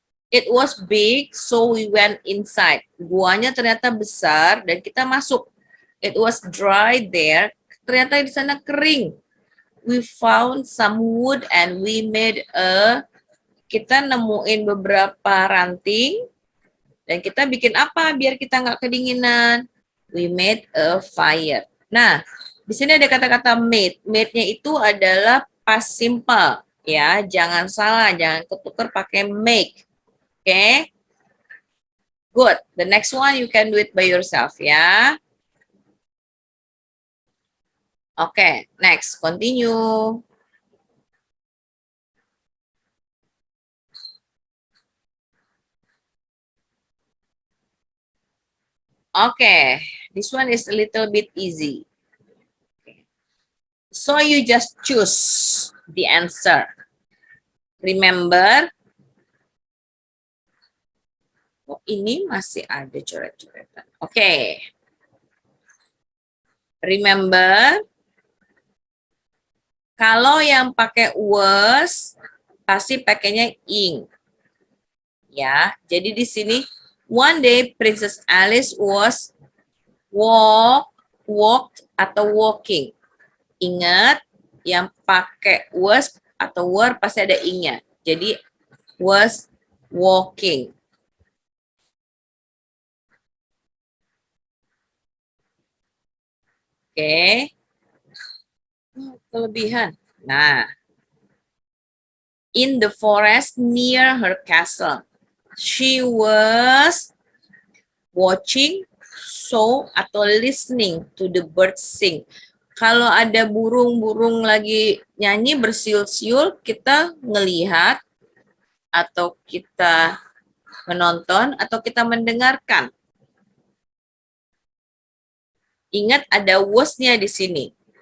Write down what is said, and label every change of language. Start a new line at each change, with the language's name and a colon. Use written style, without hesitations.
English: It was big, so we went inside.
Indonesian: Guanya ternyata besar dan kita masuk.
English: It was dry there.
Indonesian: Ternyata di sana kering.
English: We found some wood and we made
Indonesian: kita nemuin beberapa ranting Dan kita bikin apa biar kita nggak kedinginan?
English: We made a fire.
Indonesian: Nah, di sini ada kata-kata made. Made-nya itu adalah past simple. Ya, jangan salah, jangan ketukar pakai make. Oke? Good.
English: The next one you can do it by yourself ya. Oke, next. Continue. Okay, this one is a little bit easy. So you just choose the answer.
Indonesian: Remember, oh ini masih ada coret-coretan.
English: Okay.
Indonesian: Remember, kalau yang pakai was, pasti pakainya ing. Ya, jadi di sini
English: one day Princess Alice was walked atau walking.
Indonesian: Ingat, yang pakai was atau were pasti ada ing-nya.
English: Jadi, was walking.
Indonesian: Oke. Kelebihan.
English: Nah, in the forest near her castle, she was watching, saw, atau listening to the birds sing.
Indonesian: Kalau ada burung-burung lagi nyanyi bersiul-siul, kita ngelihat atau kita menonton atau kita mendengarkan. Ingat ada was-nya di sini.